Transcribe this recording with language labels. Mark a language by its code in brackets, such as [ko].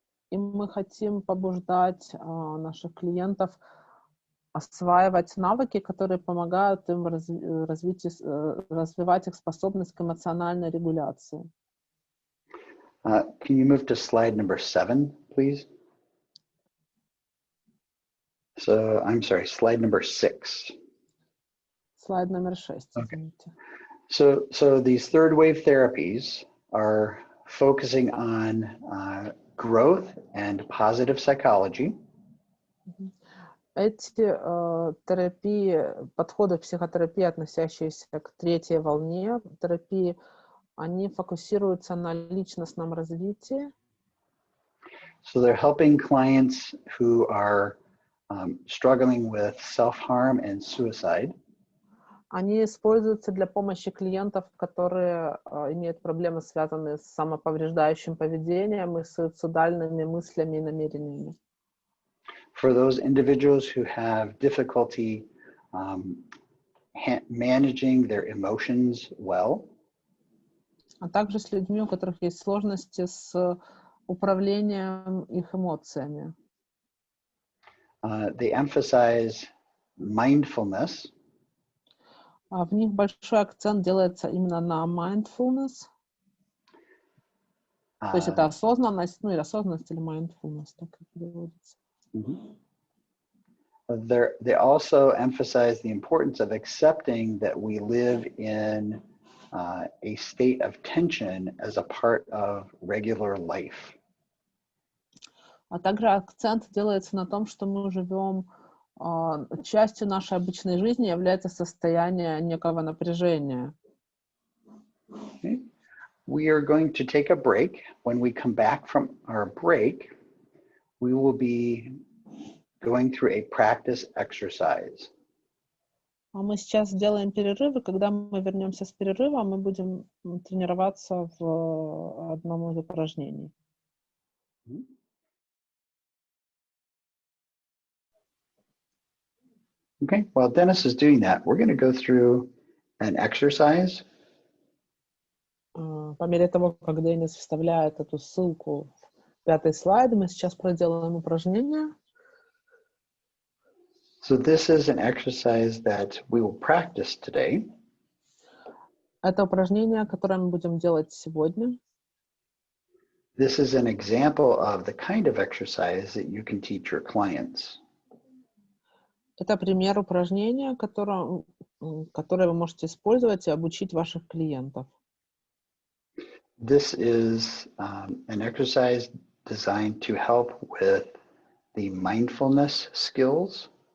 [ru] И мы хотим побуждать наших клиентов осваивать навыки, которые помогают им развивать их способность к эмоциональной регуляции. [en] Can you move to slide number 7, please? So, I'm sorry, slide number 6. [ru] Слайд номер 6, [en] Okay. [ru] извините. [en] So these third wave therapies are focusing on growth and positive psychology. [ru] Эти терапии, подходы психотерапии, относящиеся к третьей волне терапии, они фокусируются на личностном развитии. [en] So they're helping clients who are struggling with self-harm and suicide. [ru] Они используются для помощи клиентов, которые имеют проблемы, связанные с самоповреждающим поведением и суицидальными мыслями и намерениями. [en] For those individuals who have difficulty managing their emotions well. [ru] А также с людьми, у которых есть сложности с управлением их эмоциями. [en] They emphasize mindfulness. [ru] В них большой акцент делается именно на mindfulness. То есть это осознанность, ну или осознанность или mindfulness, так и переводится. [en] They also emphasize the importance of accepting that we live in a state of tension as a part of regular life. [ru] А также акцент делается на том, что мы живем, частью нашей обычной жизни является состояние некого напряжения. [en] Okay. We are going to take a break. When we come back from our break, we will be going through a practice exercise. [ru] А мы сейчас сделаем перерыв, и когда мы вернемся с перерыва, мы будем тренироваться в одном из упражнений. [en] Okay, while Dennis is doing that, we're going to go through an exercise. [ru] По мере того, как Денис вставляет эту ссылку в 5-й слайд, мы сейчас проделаем упражнение. [en] So this is an exercise that we will practice today. [ru] Это упражнение, которое мы будем делать сегодня. [en] This is an example of the kind of exercise that you can teach your clients. [ru] Это пример упражнения, которое вы можете использовать и обучить ваших клиентов. [en] This is an exercise designed to help with the mindfulness skills.